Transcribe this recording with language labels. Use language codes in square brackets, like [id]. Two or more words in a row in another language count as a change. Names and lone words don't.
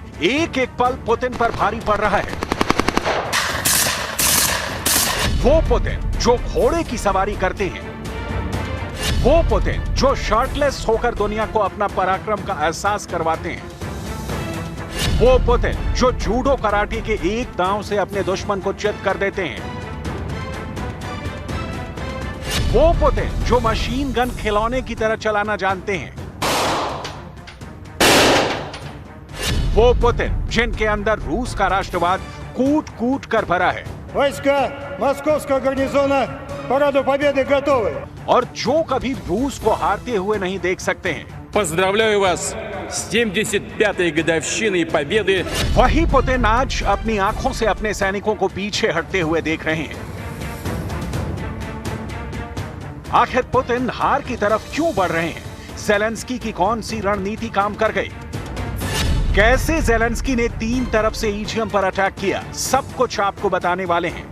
[hi] एक एक पल पुतिन पर भारी पड़ रहा है। वो पुतिन जो घोड़े की सवारी करते हैं, वो पुतिन जो शर्टलेस होकर दुनिया को अपना पराक्रम का एहसास करवाते हैं, वो पुतिन जो जूडो कराटे के एक दांव से अपने दुश्मन को चित कर देते हैं, वो पुतिन जो [en] machine gun [hi] खिलौने की तरह चलाना जानते हैं, वो पुतिन जिनके अंदर रूस का राष्ट्रवाद कूट कूट कर भरा है। [ru] वойска Московского гарнизона параду Победы готовы। [hi] और जो कभी रूस को हारते हुए नहीं देख सकते हैं। [ru] Поздравляю вас с 75-й годовщиной Победы। [hi] वही पुतिन आज अपनी आंखों से अपने सैनिकों को पीछे हटते हुए देख रहे हैं। आखिर पुतिन हार की तरफ क्यों बढ़ रहे हैं? ज़ेलेंस्की की कौन सी रणनीति काम कर गई? कैसे ज़ेलेंस्की ने 3 तरफ से ईजियम पर अटैक किया, सब कुछ आपको बताने वाले हैं।